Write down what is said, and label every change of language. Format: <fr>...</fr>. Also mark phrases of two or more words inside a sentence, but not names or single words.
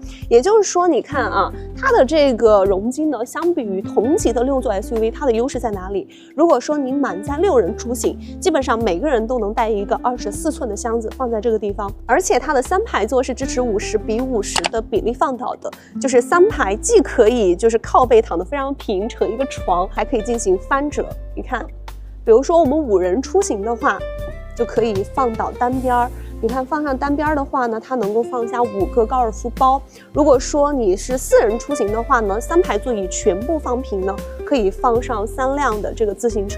<zh>也就是說，你看啊，它的這個容積呢，相比於同級的6座 SUV，它的優勢在哪裡？如果說你滿載6人出行，基本上每個人都能帶一個24寸的箱子放在這個地方，而且它的3排座是支持50:50的比例放倒的，就是3排既可以就是靠背躺得非常平，成一個床，還可以進行翻折。你看，比如說我們5人出行的話，就可以放倒單邊。你看放上單邊的話呢，它能夠放下5個高爾夫包。如果說你是4人出行的話呢，3排座椅全部放平呢，可以放上3輛的這個自行車。</zh>